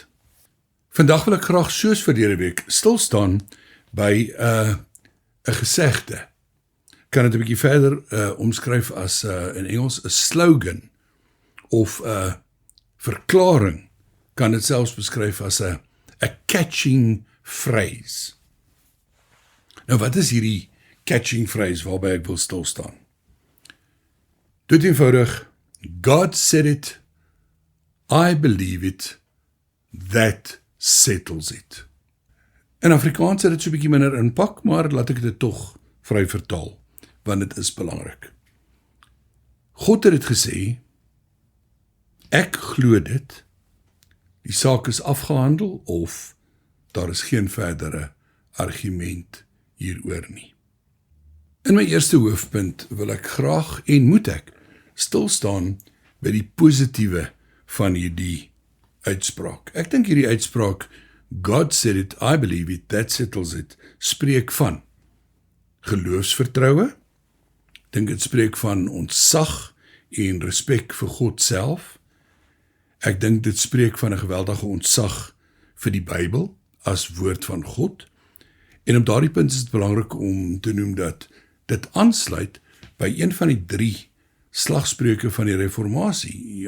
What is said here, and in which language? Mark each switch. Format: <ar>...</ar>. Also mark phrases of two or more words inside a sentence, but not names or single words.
<af>Vandag wil ek graag soos verlede week stil staan by 'n gesegde. Kan dit 'n bietjie verder omskryf as in Engels 'n slogan of 'n verklaring. Kan dit selfs beskryf as 'n</af> <en>catching phrase.</en> <af>Nou wat is hierdie</af> <en>catching phrase</en> <af>waarby ek wil stil staan? Dit eenvoudig,</af> <en>God said it, I believe it, that settles it.</en> <af>In Afrikaans het dit so 'n bietjie minder impak, maar laat ek dit tog vry vertaal, want dit is belangrik. God het dit gesê, ek glo dit, die saak is afgehandel of daar is geen verdere argument hieroor nie. In my eerste hoofpunt wil ek graag en moet ek stil staan by die positiewe van hierdie uitspraak. Ek dink hierdie uitspraak,</af> <en>God said it, I believe it, that settles it,</en> <af>spreek van geloofsvertroue. Ek dink dit spreek van ontzag en respek vir God self. Ek dink dit spreek van 'n geweldige ontzag vir die Bybel as woord van God. En op daardie punt is dit belangrik om te noem dat dit aansluit by een van die 3 slagspreuke van die Reformatie.</af>